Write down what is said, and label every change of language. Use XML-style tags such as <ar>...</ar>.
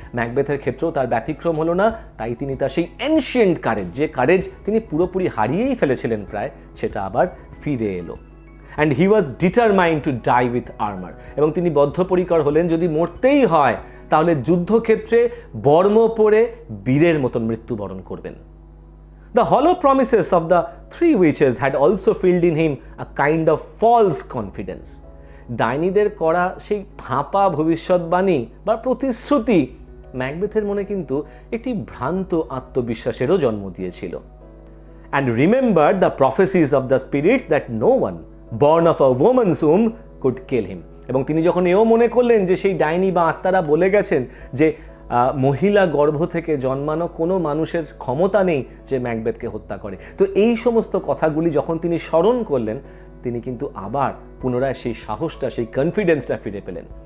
<bn>ম্যাকবেথের ক্ষেত্রেও তার ব্যতিক্রম হলো না, তাই তিনি তার সেই এনশিয়েন্ট কারেজ, যে কারেজ তিনি পুরোপুরি হারিয়েই ফেলেছিলেন প্রায়, সেটা আবার ফিরে এলো।</bn> <en>And he was determined to die with armour.</en> <bn>এবং তিনি বদ্ধপরিকর হলেন যদি মরতেই হয় তাহলে যুদ্ধক্ষেত্রে বর্ম পরে বীরের মতন মৃত্যুবরণ করবেন।</bn> <en>The hollow promises of the three witches had also filled in him a kind of false confidence.</en> <bn>ডাইনিদের করা সেই ফাঁপা ভবিষ্যৎবাণী বা প্রতিশ্রুতি ম্যাকবেথের মনে কিন্তু একটি ভ্রান্ত আত্মবিশ্বাসেরও জন্ম দিয়েছিল।</bn> <en>And remember the prophecies of the spirits that no one born of a woman's womb could kill him.</en> <bn>এবং তিনি যখন এও মনে করলেন যে সেই ডাইনি বা আত্মারা বলে গেছেন যে মহিলা গর্ভ থেকে জন্মানো কোনো মানুষের ক্ষমতা নেই যে ম্যাকবেথকে হত্যা করে, তো এই সমস্ত কথাগুলি যখন তিনি স্মরণ করলেন, তিনি কিন্তু আবার পুনরায় সেই সাহসটা, সেই কনফিডেন্সটা ফিরে পেলেন।</bn>